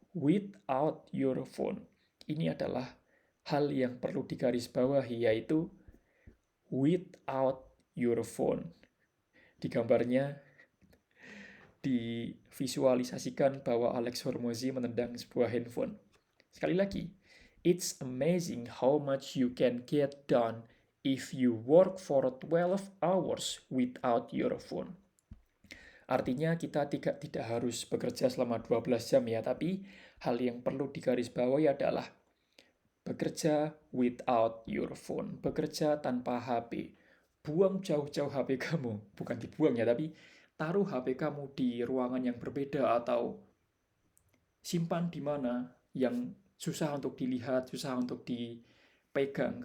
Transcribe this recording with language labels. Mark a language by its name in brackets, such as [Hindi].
[English] Without your phone. [Indonesian] Ini adalah hal yang perlu digarisbawahi, yaitu [English] without your phone. [Indonesian] Di gambarnya divisualisasikan bahwa Alex Hormozi menendang sebuah handphone. Sekali lagi, [English] it's amazing how much you can get done if you work for 12 hours without your phone. [Indonesian] Artinya kita tidak harus bekerja selama 12 jam ya, tapi hal yang perlu digarisbawahi adalah bekerja [English] without your phone, [Indonesian] bekerja tanpa HP. Buang jauh-jauh HP kamu, bukan dibuang ya, tapi taruh HP kamu di ruangan yang berbeda atau simpan di mana yang susah untuk dilihat, susah untuk dipegang.